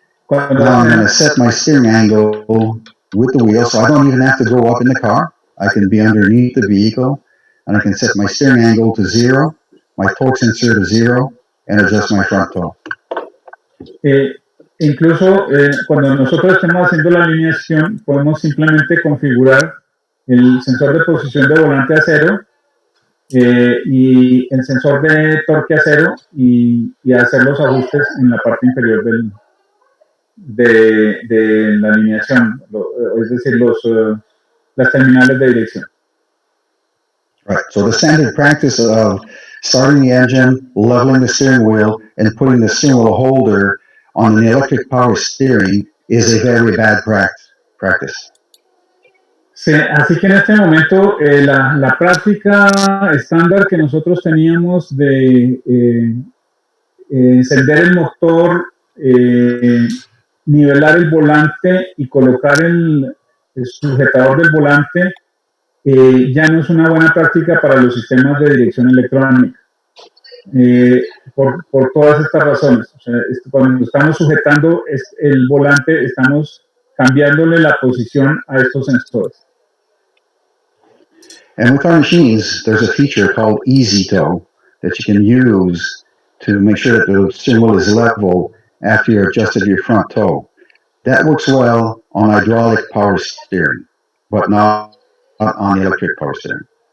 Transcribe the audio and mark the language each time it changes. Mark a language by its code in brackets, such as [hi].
[en] Now I'm going to set my steering angle with the wheel, so I don't even have to go up in the car. I can be underneath the vehicle, and I can set my steering angle to 0, my torque sensor to 0, and adjust my front toe. [es] Incluso cuando nosotros estemos haciendo la alineación, podemos simplemente configurar el sensor de posición de volante a 0 y el sensor de torque a 0 y hacer los ajustes en la parte inferior de la alineación, es decir, las terminales de dirección. [en] Right. So the standard practice of starting the engine, leveling the steering wheel, and putting the steering wheel holder on an electric power steering is a very bad practice. [es] Sí, así que en este momento la práctica estándar que nosotros teníamos de encender el motor, nivelar el volante y colocar el sujetador del volante ya no es una buena práctica para los sistemas de dirección electrónica, por todas estas razones. O sea, cuando estamos sujetando el volante, estamos cambiándole la posición a estos sensores. [en] And with our machines, there's a feature called Easy Toe that you can use to make sure that the steering wheel is level after you've adjusted your front toe. That works well on hydraulic power steering, but not on the electric power steering.